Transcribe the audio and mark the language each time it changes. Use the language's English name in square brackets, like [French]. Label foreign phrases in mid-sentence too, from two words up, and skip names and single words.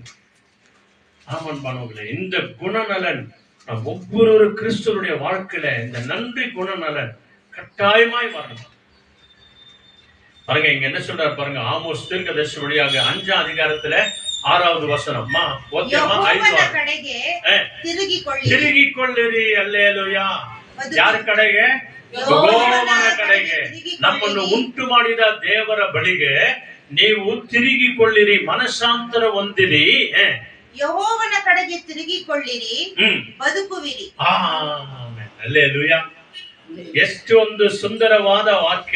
[Tamil] ஆமன் பானவர்களே, இந்த குணநலன் ஒவ்வொரு கிறிஸ்துவனுடைய வாழ்க்கையில இந்த நன்றி குணநலன் கட்டாயமாய் வரணும். பாருங்க, இங்க என்ன சொல்றாரு பாருங்க, ஆமோஸ் தீர்க்கதரிசி வழியாக 5ஆம் அதிகாரத்துல 6வது வசனம். [Kannada] ತಿರುಗಿ ಕೊಳ್ಳಿರಿ. அல்லேலூயா. ಯಾರ ಕಡೆಗೆ? ಯೆಹೋವನ ಕಡೆಗೆ. ನಮ್ಮನ್ನು ಉಂಟು ಮಾಡಿದ ದೇವರ ಬಳಿಗೆ ನೀವು ತಿರುಗಿಕೊಳ್ಳಿರಿ, ಮನಸ್ಸಾಂತರ ಹೊಂದಿರಿ. ಯೆಹೋವನ ಕಡೆಗೆ ತಿರುಗಿಕೊಳ್ಳಿರಿ, ಬದುಕುವಿರಿ. ಆಮೆನ್. ಹಲ್ಲೆಲೂಯಾ. ಎಷ್ಟು ಒಂದು ಸುಂದರವಾದ ವಾಕ್ಯ.